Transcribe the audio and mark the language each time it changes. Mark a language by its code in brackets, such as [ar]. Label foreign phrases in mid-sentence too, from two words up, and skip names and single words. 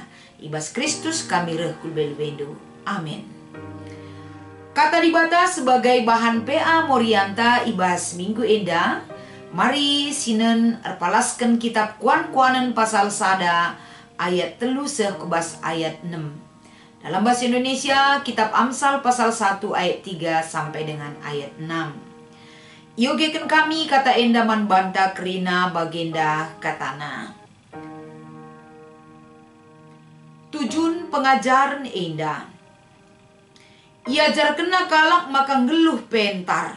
[btx] Ibas Kristus kami reh kulbel-bendu. Amin. Kata dibata sebagai bahan PA Morianta ibas minggu enda. Mari sinen erpalaskan kitab Kuan-Kuanan pasal sada ayat telu kebas ayat 6. [id] Dalam bahasa Indonesia, kitab Amsal pasal 1 ayat 3 sampai dengan ayat 6. [btx] Iogekan kami kata enda man banta Krina bagenda katana. Tujun pengajaran enda. Iajar kena kalak maka ngeluh pentar.